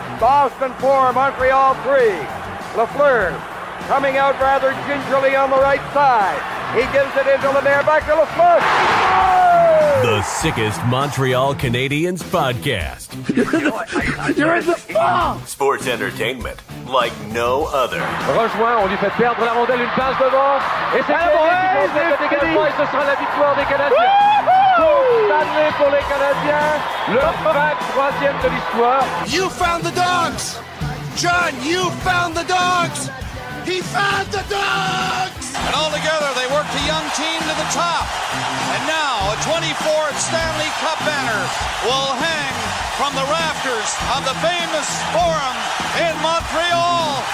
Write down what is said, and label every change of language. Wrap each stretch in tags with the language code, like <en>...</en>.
<en>Boston 4, Montreal 3. Lafleur coming out rather gingerly on the right side. He gives it into Lemaire, back to Lafleur. Oh! The sickest Montreal Canadiens podcast. You're in the ball! Sports entertainment like no other.</en> <fr>Rejoint, on lui fait perdre la rondelle, une passe devant. Et c'est le dégagement et ce sera la victoire des Canadiens. Stanley pour les Canadiens, le 23e de l'histoire.</fr> <en>You found the dogs! John, you found the dogs! He found the Ducks! And all together, they worked a young team to the top. And now, a 24th Stanley Cup banner will hang from the rafters of the famous Forum in Montreal.</en>